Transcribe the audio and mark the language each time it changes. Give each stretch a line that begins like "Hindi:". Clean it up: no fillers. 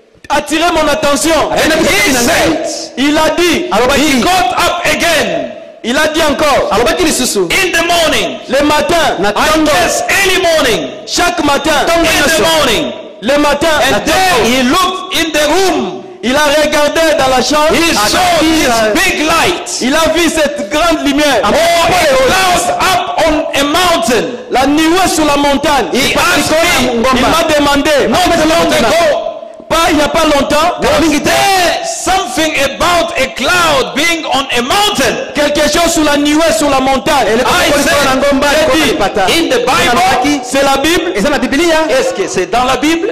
French: Attirez mon attention.
English: And he said,
French: il a dit,
English: he got up again.
French: Il a dit encore,
English: in the morning,
French: le matin,
English: I guess early morning,
French: chaque matin,
English: in the morning,
French: le matin,
English: and then he looked in the room.
French: Il a regardé dans la chambre.
English: He saw this big light.
French: Il a vu cette grande lumière.
English: A cloud up on a mountain.
French: La nuée sur la montagne.
English: He asked me,
French: il m'a demandé,
English: not long ago,
French: il n'y a pas longtemps,
English: something about a cloud being on a mountain.
French: Quelque chose sur la nuée sur la montagne.
English: I said, in the Bible,
French: c'est la Bible. Est-ce que c'est dans la Bible?